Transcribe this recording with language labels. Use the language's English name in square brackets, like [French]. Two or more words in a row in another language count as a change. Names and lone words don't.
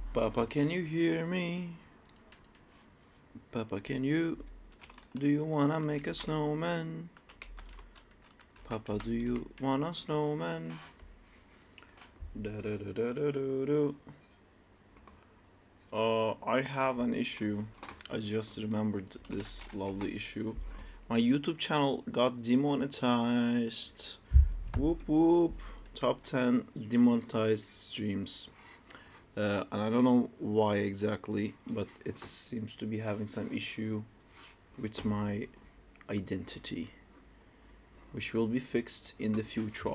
[English] Papa, can you hear me? Papa, do you wanna make a snowman? Papa, do you want a snowman? Da da da da da da da. I have an issue. I just remembered this lovely issue. My YouTube channel got demonetized. Whoop whoop. Top 10 demonetized streams. And I don't know why exactly, but it seems to be having some issue with my identity, which will be fixed in the future.